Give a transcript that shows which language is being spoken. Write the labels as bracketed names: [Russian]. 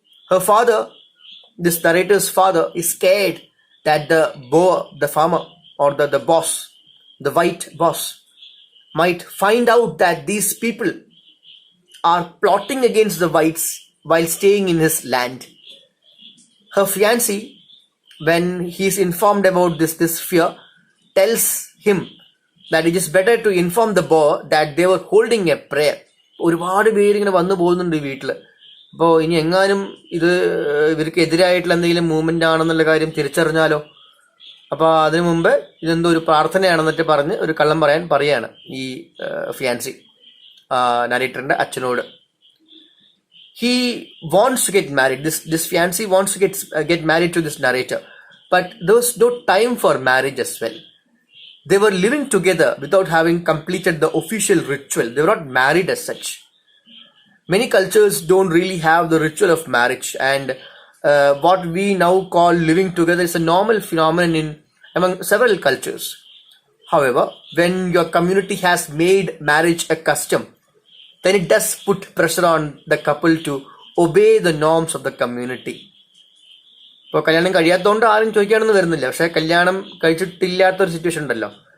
[English] Her father, this narrator's father, is scared that the Boer, the farmer, or the boss, the white boss, might find out that these people are plotting against the whites while staying in his land. Her fiancé, when he is informed about this fear, tells him that it is better to inform the Boer that they were holding a prayer. [Malayalam] ഒരുപാട് പേരിങ്ങനെ വന്നു പോകുന്നുണ്ട് ഈ വീട്ടിൽ. അപ്പോൾ ഇനി എങ്ങാനും ഇത് ഇവർക്ക് എതിരായിട്ടുള്ള എന്തെങ്കിലും മൂവ്മെന്റ് ആണെന്നുള്ള കാര്യം തിരിച്ചറിഞ്ഞാലോ. അപ്പോൾ അതിനു മുമ്പ് ഇതെന്തോ ഒരു പ്രാർത്ഥനയാണെന്നിട്ട് പറഞ്ഞ് ഒരു കള്ളം പറയാണ് ഈ ഫിയാൻസി നരേറ്ററിന്റെ അച്ഛനോട്. [English] He wants to get married. This fiancé wants to get married to this narrator, but there was no time for marriage as well. They were living together without having completed the official ritual. They were not married as such. Many cultures don't really have the ritual of marriage, and what we now call living together is a normal phenomenon among several cultures. However, when your community has made marriage a custom, then it does put pressure on the couple to obey the norms of the community. [Malayalam] ഇപ്പോൾ കല്യാണം കഴിയാത്തതുകൊണ്ട് ആരും ചോദിക്കാനൊന്നും വരുന്നില്ല. പക്ഷെ കല്യാണം കഴിച്ചിട്ടില്ലാത്തൊരു situation ഉണ്ടല്ലോ.